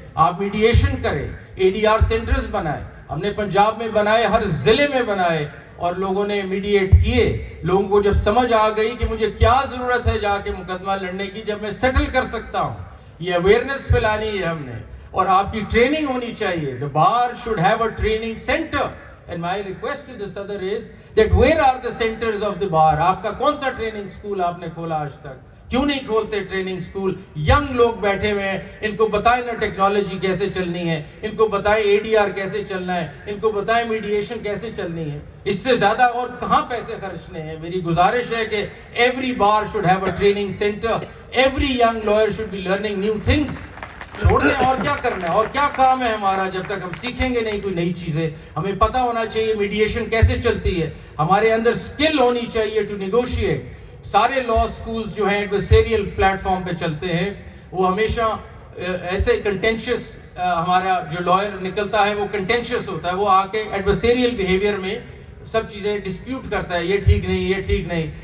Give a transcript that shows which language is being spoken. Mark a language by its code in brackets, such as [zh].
[ur] آپ میڈییشن کریں, ADR centres بنائیں. ہم نے پنجاب میں بنائے, ہر ضلع میں بنائے, اور لوگوں نے میڈییٹ کیے. لوگوں کو جب سمجھ آ گئی کہ مجھے کیا ضرورت ہے جا کے مقدمہ لڑنے کی, جب میں سیٹل کر سکتا ہوں, یہ اویئرنیس پھیلانی ہے ہم نے. اور آپ کی ٹریننگ ہونی چاہیے. [en] The bar should have a training center, and my request to the Sadr is that where are the centers of the bar? [ur] آپ کا کون سا ٹریننگ سکول آپ نے کھولا آج تک؟ کیوں نہیں کھولتے ٹریننگ سکول؟ ینگ لوگ بیٹھے ہوئے ہیں, ان کو بتائیں نا ٹیکنالوجی کیسے چلنی ہے, ان کو بتائیں ADR کیسے چلنا ہے, ان کو بتائیں میڈییشن کیسے چلنی ہے. اس سے زیادہ اور کہاں پیسے خرچنے ہیں. میری گزارش ہے کہ [en] every bar should have a training center. Every young lawyer should be learning new things. [ur] چھوڑ دیں. اور کیا کرنا ہے, اور کیا کام ہے ہمارا جب تک ہم سیکھیں گے نہیں کوئی نئی چیزیں. ہمیں پتہ ہونا چاہیے میڈیشن کیسے چلتی ہے, ہمارے اندر سکل ہونی چاہیے [en] To negotiate. [ur] سارے لا سکولز جو ہیں ایڈورسیریل پلیٹ فارم پہ چلتے ہیں, وہ ہمیشہ ایسے کنٹینشیس, ہمارا جو لائر نکلتا ہے وہ کنٹینشیس ہوتا ہے, وہ آ کے ایڈورسیریل بیہیویئر میں سب چیزیں ڈسپیوٹ کرتا ہے, یہ ٹھیک نہیں, یہ ٹھیک نہیں.